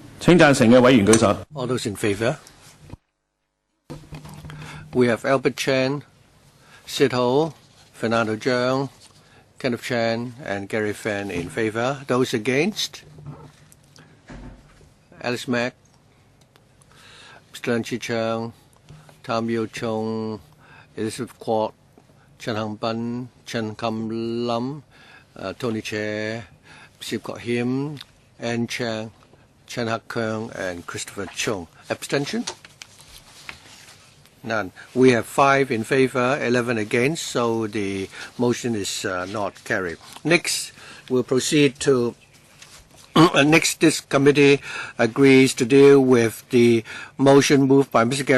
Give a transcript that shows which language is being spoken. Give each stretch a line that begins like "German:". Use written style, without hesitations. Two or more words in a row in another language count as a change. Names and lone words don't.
Cantonese: 請贊成嘅委員舉手。
English: All those in favor? We have Albert Chan, Sid Ho, Fernando Zhang, Kenneth Chan, and Gary Fan in favor. Those against? Alice Mack, Mr. Lan Chi Chang, Tam Yo Chung, Elizabeth Kwok, Chen Hang Ban, Chen Kam Lam, Tony Chair, Sip Kok Him, Ann Chang, Chen Hak Keung, and Christopher Chung. Abstention? None. We have 5 in favor, 11 against, so the motion is not carried. Next, we'll proceed to next, this committee agrees to deal with the motion moved by Mr.